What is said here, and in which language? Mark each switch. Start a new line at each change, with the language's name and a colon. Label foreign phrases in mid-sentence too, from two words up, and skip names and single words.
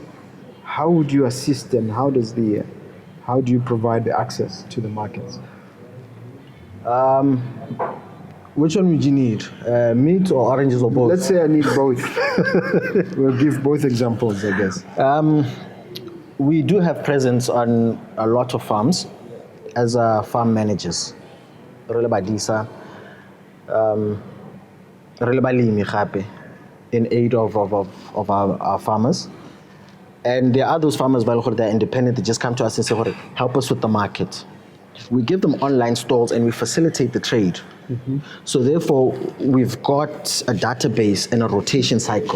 English: How would you assist, and how do you provide the access to the markets? Which one would you need? Meat or oranges or both? Let's say I need both. We'll give both examples, I guess. We do have presence on a lot of farms as farm managers.
Tswana: Re le badisa, re le balemi gape,
English: in aid of our farmers. And there are those farmers that are independent, they just come to us and say, help us with the market. We give them online stalls and we facilitate the trade. So therefore, we've got a database and a rotation cycle.